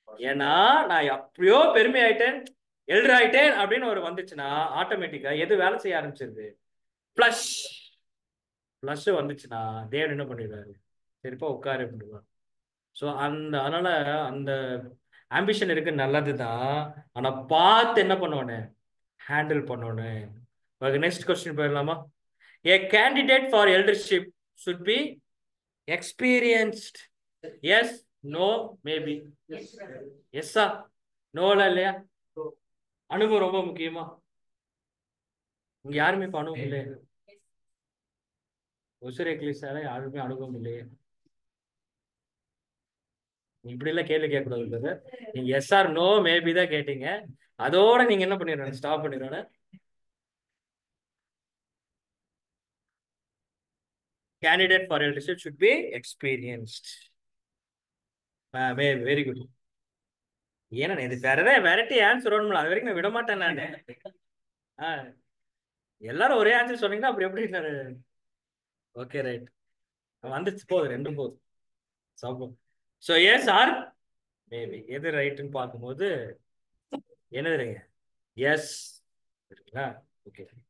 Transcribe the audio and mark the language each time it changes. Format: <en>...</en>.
<ta>ஏன்னா நான் எப்படியோ பெருமை ஆயிட்டேன், எல்டர் ஆயிட்டேன் அப்படின்னு ஒரு வந்துச்சுன்னா ஆட்டோமேட்டிக்கா எது வேலை செய்ய ஆரம்பிச்சிருது, பிளஸ் பிளஸ் வந்துச்சுன்னா தேவன் என்ன பண்ணிடுவாரு, சரிப்பா உட்காரு அப்படின்டுவார். ஸோ அதனால அந்த ஆம்பிஷன் இருக்கு, நல்லதுதான். ஆனா பார்த்து என்ன பண்ணணும், ஹேண்டில் பண்ணணும். நெக்ஸ்ட் கொஸ்டின் போயிடலாமா?</ta> <en>A candidate for eldership should be experienced. Yes, no, maybe. Yes sir, no</en> <ta>இல்லையா? அனுபவம் ரொம்ப முக்கியமா. இங்க யாருமே இப்ப அனுபவம் இல்லையே, ஒசூர் எக்லிஸால யாருமே அனுபவம் இல்லையே. இப்படி எல்லாம் கேள்வி கேட்கக்கூடாது. நீங்க</ta> <en>yes or no maybe</en> <ta>தான் கேட்டீங்க, அதோட நீங்க என்ன பண்ணிடுறோம், ஸ்டாப் பண்ணிடுறோம்.</ta> <en>Candidate for eldership should be experienced. Very good.</en> <ta>ஏன்னா இது வேற ஏதாவது வெரைட்டி ஆன்சர் வரணும்ல, அது வரைக்கும் நான் விட மாட்டேன் நான். எல்லாரும் ஒரே ஆன்சர் சொன்னீங்கன்னா அப்படி எப்படி? ஓகே ரைட், வந்துச்சு, போகுது, ரெண்டும் போகுது. ஸோ</ta> <en>yes or maybe</en> <ta>எது ரைட்டுன்னு பார்க்கும்போது என்னதுங்க, எஸ். சரிங்களா? ஓகே.</ta>